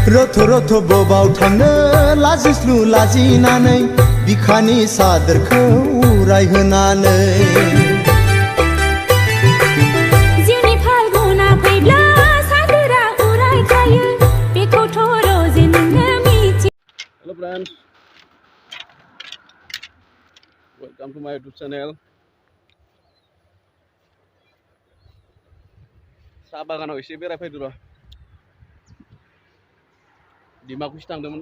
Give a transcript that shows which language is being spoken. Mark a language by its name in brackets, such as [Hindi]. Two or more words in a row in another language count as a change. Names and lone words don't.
[Bodo] रथ' बबाव थांनो लाजिस्लु लाजिनानै बिखानि सादोरखौ रायहोनानै जिउनि फाल्गुना फैब्ला सादोरा उरायखायो बेखौथ' रजे नोंनो मिथि [English] Hello friends, welcome to my YouTube channel. [Bodo] Saha बागानाव एसे बेरायफैदो र'। डिमाकुसि थांदोंमोन।